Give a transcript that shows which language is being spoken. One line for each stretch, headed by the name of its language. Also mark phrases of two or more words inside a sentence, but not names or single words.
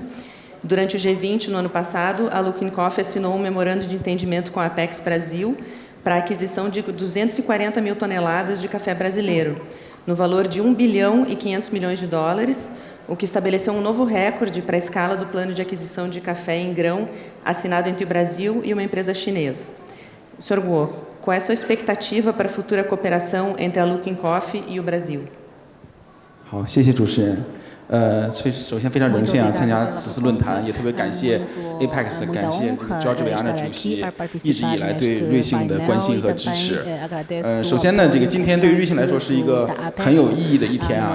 Portuguese: Durante o G20, no ano passado, a Luckin Coffee assinou um memorando de entendimento com a Apex Brasil para a aquisição de 240 mil toneladas de café brasileiro, no valor de 1 bilhão e 500 milhões de dólares, o que estabeleceu um novo recorde para a escala do plano de aquisição de café em grão assinado entre o Brasil e uma empresa chinesa. Sr. Guo, qual é a sua expectativa para a futura cooperação entre a Luckin Coffee e o Brasil?
Chinese: 好，谢谢主持人。首先非常荣幸参加此次论坛，也特别感谢 Apex， 感谢 George Viana 主席一直以来对瑞幸的关心和支持。首先呢，这个今天对于瑞幸来说是一个很有意义的一天啊。